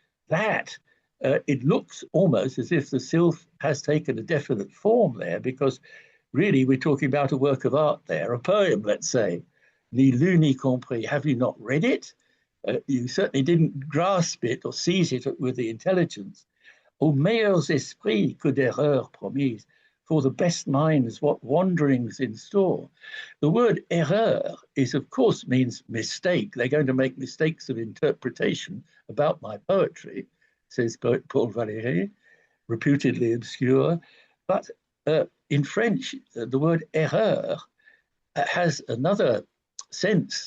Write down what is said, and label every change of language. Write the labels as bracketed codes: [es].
[en] That, it looks almost as if the sylph has taken a definite form there, because really we're talking about a work of art there, a poem, let's say. [fr] Ni lu ni compris. [en] Have you not read it? You certainly didn't grasp it or seize it with the intelligence. [fr] Aux meilleurs esprits que d'erreurs promises. [en] For the best minds, what wanderings in store. The word erreur is, of course, means mistake. They're going to make mistakes of interpretation about my poetry, says poet Paul Valéry, reputedly obscure. But in French, the word erreur has another sense.